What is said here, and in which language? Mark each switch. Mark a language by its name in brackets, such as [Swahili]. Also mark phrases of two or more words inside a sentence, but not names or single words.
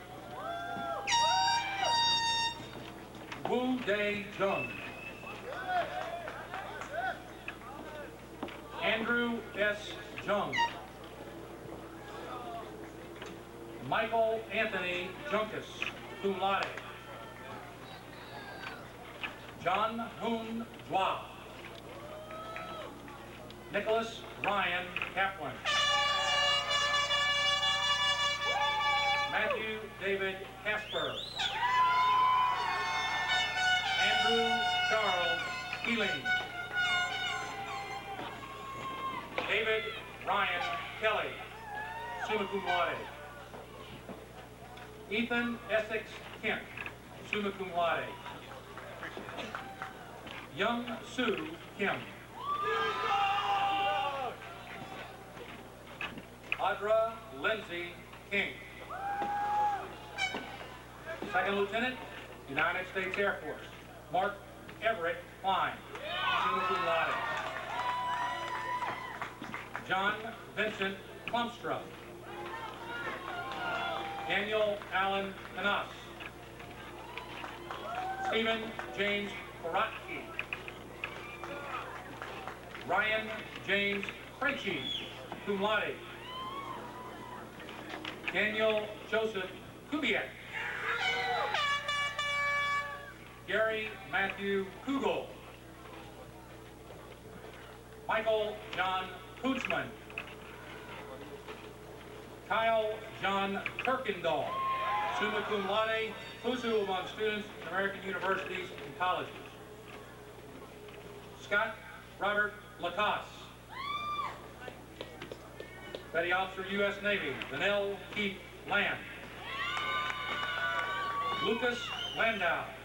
[English] Woo Dae Jung. Andrew S. Jung. Michael Anthony Junkus, [Latin] cum laude. [English] John Hoon Dwa. Nicholas Ryan Kaplan. Matthew David Casper. Andrew Charles Keeling. David Ryan Kelly, [Latin] summa cum laude. [English] Ethan Essex Kent, [Latin] summa cum laude. [English] Young Sue Kim. Audra Lindsay King. Second Lieutenant, United States Air Force, Mark Everett Klein, [Latin] summa cum laude. [English] John Vincent Plumstra. Daniel Allen Canas. Stephen James Korotke. Ryan James Krejci, [Latin] cum laude. [English] Daniel Joseph Kubiak. Gary Matthew Kugel. Michael John Kutzman. Kyle John Kirkendall, [Latin] summa cum laude, [English] who's who among students in American universities and colleges. Scott Robert Lacoste. Petty Officer, U.S. Navy, Vanell Keith Lamb. Lucas Landau.